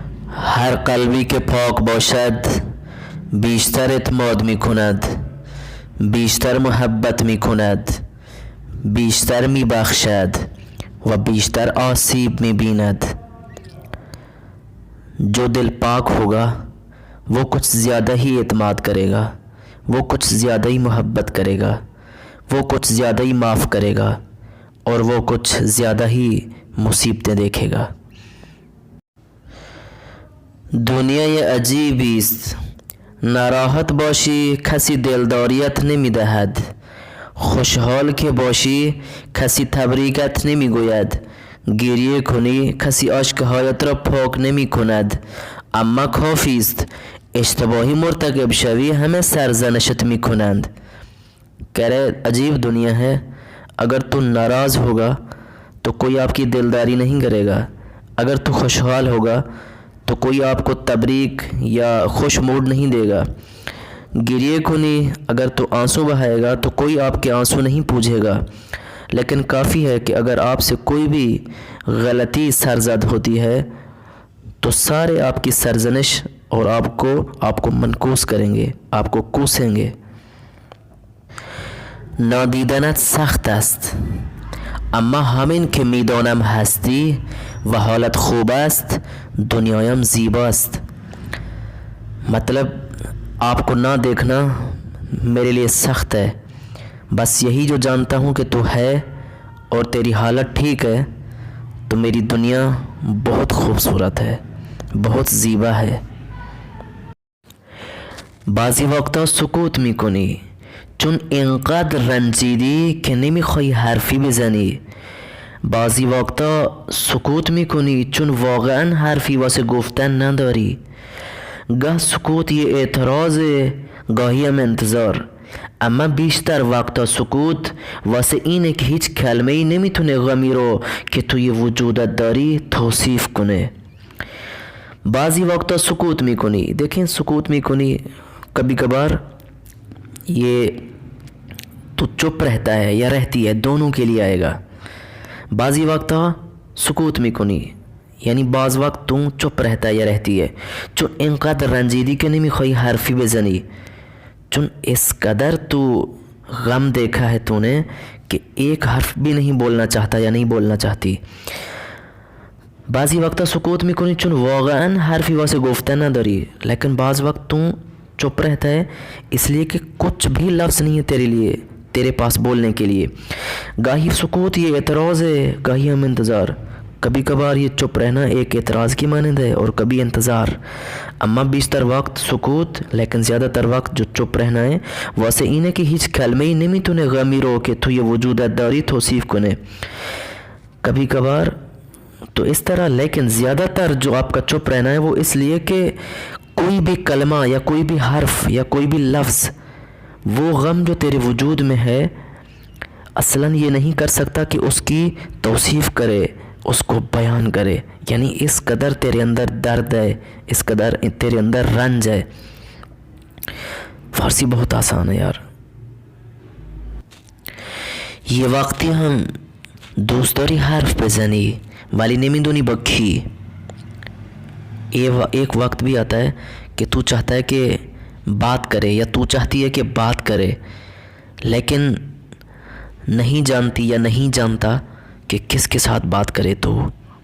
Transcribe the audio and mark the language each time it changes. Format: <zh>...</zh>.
<fa>هر قلبی که پاک باشد بیشتر اعتماد می کند، بیشتر محبت می کند، بیشتر می بخشد و بیشتر آسیب می بیند.</fa> <ur>جو دل پاک ہوگا وہ کچھ زیادہ ہی اعتماد کرے گا، وہ کچھ زیادہ ہی محبت کرے گا، وہ کچھ زیادہ ہی معاف کرے گا اور وہ کچھ زیادہ ہی مصیبتیں دیکھے گا.</ur> <fa>دنیا یه عجیبی است. ناراحت باشی کسی دلداریت نمیدهد، خوشحال که باشی کسی تبریکت نمیگوید، گریه کنی کسی اشکهایت را پاک نمی کند. اما کافی است اشتباهی مرتکب شوی همه سرزنشت می کنند.</fa> <ur>کہہ عجیب دنیا ہے. اگر تو ناراض ہوگا تو کوئی آپ کی دلداری نہیں کرے گا، اگر تو خوشحال ہوگا تو کوئی آپ کو تبریک یا خوش موڈ نہیں دے گا.</ur> <fa>گریے کنی</fa> <ur>اگر تو آنسو بہائے گا تو کوئی آپ کے آنسو نہیں پوجھے گا. لیکن کافی ہے کہ اگر آپ سے کوئی بھی غلطی سرزد ہوتی ہے تو سارے آپ کی سرزنش اور آپ کو منکوس کریں گے، آپ کو کوسیں گے.</ur> <fa>نادیدنت سخت است اما همین که میدانم هستی و حالت خوب است دنیایم زیباست.</fa> <ur>مطلب آپ کو نہ دیکھنا میرے لیے سخت ہے، بس یہی جو جانتا ہوں کہ تو ہے اور تیری حالت ٹھیک ہے تو میری دنیا بہت خوبصورت ہے، بہت زیبا ہے.</ur> <fa>بعضی وقتا سکوت میکنی چون اینقدر رنجیدی که نمیخوای حرفی بزنی. بعضی وقتا سکوت میکنی چون واقعا حرفی واسه گفتن نداری. گاه سکوت یه اعتراضه، گاهی هم انتظار، اما بیشتر وقتا سکوت واسه اینه که هیچ کلمه ای نمیتونه غمی رو که توی وجودت داری توصیف کنه. بعضی وقتا سکوت میکنی،</fa> <ur>دیکھیں</ur> <fa>سکوت میکنی</fa> <ur>کبھی کبھار یہ تو چپ رہتا ہے یا رہتی ہے دونوں کے لیے آئے گا.</ur> <fa>بعضی وقتا سکوت میکنی</fa> <ur>یعنی بعض وقت تو چپ رہتا ہے یا رہتی ہے</ur> <fa>چون اینقدر رنجیدی که نمیخوای حرفی بزنی،</fa> <ur>چون اس قدر تو غم دیکھا ہے تو نے کہ ایک حرف بھی نہیں بولنا چاہتا یا نہیں بولنا چاہتی.</ur> <fa>بعضی وقتا سکوت میکنی چون واقعا حرفی واسه گفتن نداری،</fa> <ur>لیکن بعض وقت تو چپ رہتا ہے اس لیے کہ کچھ بھی لفظ نہیں ہے تیرے لیے، تیرے پاس بولنے کے لیے. گاہی سکوت یہ اعتراض ہے، گاہی ہم انتظار. کبھی کبھار یہ چپ رہنا ایک اعتراض کی مانند ہے اور کبھی انتظار.</ur> <fa>اما بیشتر وقت سکوت،</fa> <ur>لیکن زیادہ تر وقت جو چپ رہنا ہے</ur> <fa>واسه اینه که هیچ کلمه‌ای نمیتونه غمی رو که توی وجودت داری توصیف کنه.</fa> <ur>کبھی کبھار تو اس طرح، لیکن زیادہ تر جو آپ کا چپ رہنا ہے وہ اس لیے کہ کوئی بھی کلمہ یا کوئی بھی حرف یا کوئی بھی لفظ وہ غم جو تیرے وجود میں ہے اصلاً یہ نہیں کر سکتا کہ اس کی توصیف کرے، اس کو بیان کرے. یعنی اس قدر تیرے اندر درد ہے، اس قدر تیرے اندر رنج ہے. فارسی بہت آسان ہے یار.</ur> <fa>یه وقتی هم دوست داری حرف بزنی ولی نمیدونی با کی.</fa> <ur>ایک وقت بھی آتا ہے کہ تو چاہتا ہے کہ بات کرے یا تو چاہتی ہے کہ بات کرے لیکن نہیں جانتی یا نہیں جانتا کہ کس کے ساتھ بات کرے. تو</ur>